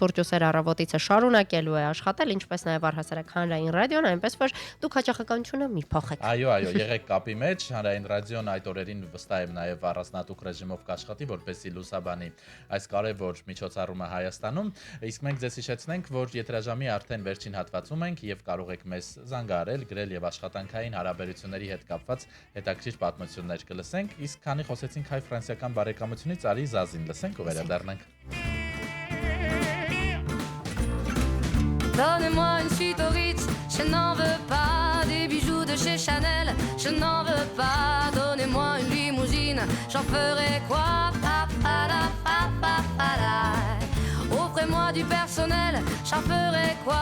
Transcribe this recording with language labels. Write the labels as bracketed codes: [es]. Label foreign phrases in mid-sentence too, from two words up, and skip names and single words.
[hy] ու սեր առավոտիցը շարունակելու է աշխատել, ինչպես նաև առհասարակ հանրային ռադիոն, այնպես որ դուք հաճախականությունը մի փոխեք։ Այո, եղեք կապի մեջ, հանրային ռադիոն այդ օրերին վստահ եմ նաև առանձնատուկ ռեժիմով կաշխատի, որպեսզի լուսաբանի այս կարևոր միջոցառումը Հայաստանում, իսկ մենք ձեզ հիշեցնենք, որ եթերաժամի արդեն վերջին հատվածում ենք եւ կարող եք մեզ զանգահարել, գրել եւ աշխատանքային հարաբերությունների հետ կապված հետաքրքիր պատմություններ կլսենք, իսկ քանի խոսեցինք հայ-ֆրանսիական բարեկամությունից, արի Զազին լսենք ու վերադառնանք։ [fr] Donnez-moi une suite au Ritz, je n'en veux pas des bijoux de chez Chanel, je n'en veux pas. Donnez-moi une limousine, j'en ferai quoi? Offrez-moi du personnel, j'en ferai quoi?